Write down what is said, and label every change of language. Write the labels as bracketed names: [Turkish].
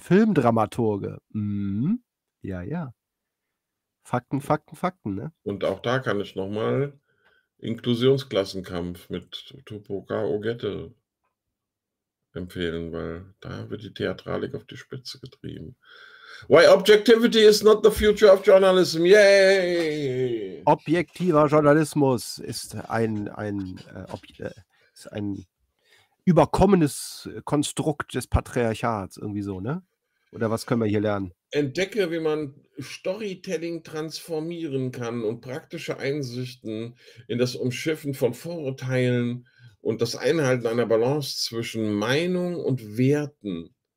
[German] Filmdramaturge. Ja. Fakten, Fakten, Fakten, ne? Und auch da kann ich nochmal Inklusionsklassenkampf mit Topoka Ogette empfehlen, weil da wird die Theatralik auf die Spitze getrieben. [English] Why Objectivity is not the future of journalism. Yay! [German] Objektiver Journalismus ist ein überkommenes Konstrukt des Patriarchats, irgendwie so, ne? Oder was können wir hier lernen? Entdecke, wie man Storytelling transformieren kann und praktische Einsichten in das Umschiffen von Vorurteilen und das Einhalten einer Balance zwischen Meinung und Werten.